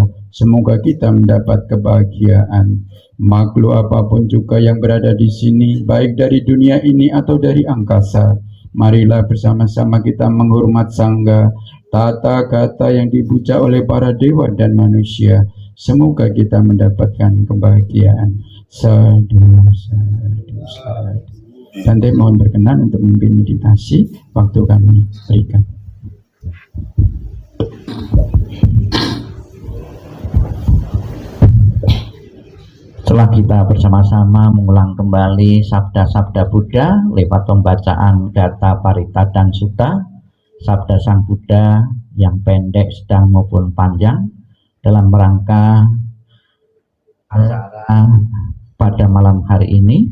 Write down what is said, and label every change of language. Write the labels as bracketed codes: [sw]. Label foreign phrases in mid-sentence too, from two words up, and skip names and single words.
[id] Semoga kita mendapat kebahagiaan. Makhluk apapun juga yang berada di sini, baik dari dunia ini atau dari angkasa, marilah bersama-sama kita menghormat Sangha, tata kata yang dipuja oleh para dewa dan manusia. Semoga kita mendapatkan kebahagiaan. [pi] Sadhu, sadhu, sadhu. [id] Bante mohon berkenan untuk memimpin meditasi. Waktu kami berikan. Setelah kita bersama-sama mengulang kembali sabda-sabda Buddha lewat pembacaan Gata Parita dan Sutta, sabda Sang Buddha yang pendek, sedang maupun panjang, dalam rangka acara pada malam hari ini.